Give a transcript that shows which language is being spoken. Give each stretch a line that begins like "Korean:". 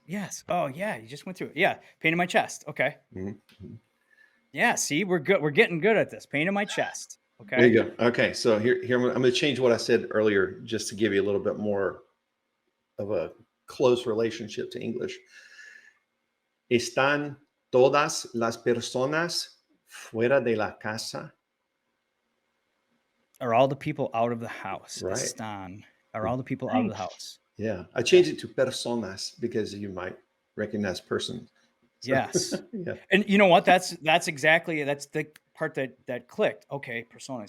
English: Yes. Oh yeah. You just went through it. Yeah. Pain in my chest. Okay. Mhm. Yeah. See, we're good. We're getting good at this. Pain in my chest. Okay. There you go. Okay. So here I'm going to change what I said earlier just to give you a little bit more of a close relationship to English.
Spanish: ¿Están todas las personas fuera de la casa?
English: Are all the people out of the house? Right.
Spanish: Están.
English: Are all the people out of the Nice. house? Yeah. I changed it to personas because you might recognize person. So, Yes. yeah. And you know what? That's the part that clicked. Okay, personas.